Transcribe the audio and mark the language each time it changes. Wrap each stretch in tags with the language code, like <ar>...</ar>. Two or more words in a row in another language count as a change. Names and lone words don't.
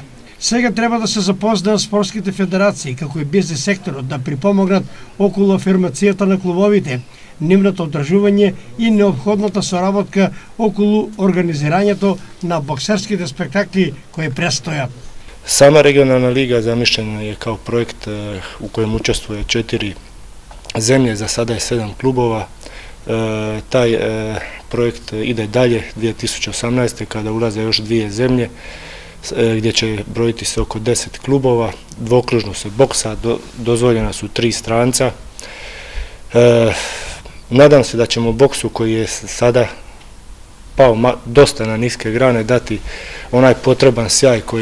<mk>Сега треба да се запознаат спортските федерации, како и бизнес секторот, да припомогнат околу афирмацијата на клубовите, нивното одржување и неопходната соработка околу организирањето на боксерските спектакли кои престојат.</mk> <bs>Сама регионална лига замишлена е као проект у коjem учествуе 4 земје, за сада е 7 клубова. Taj projekt ide dalje 2018. kada ulaze još 2 zemlje gdje će brojiti se oko 10 klubova, dvokružno se boksa, dozvoljena su 3 stranca. Nadam se da ćemo boksu koji je sada pao dosta na niske grane dati onaj potreban sjaj koji</bs>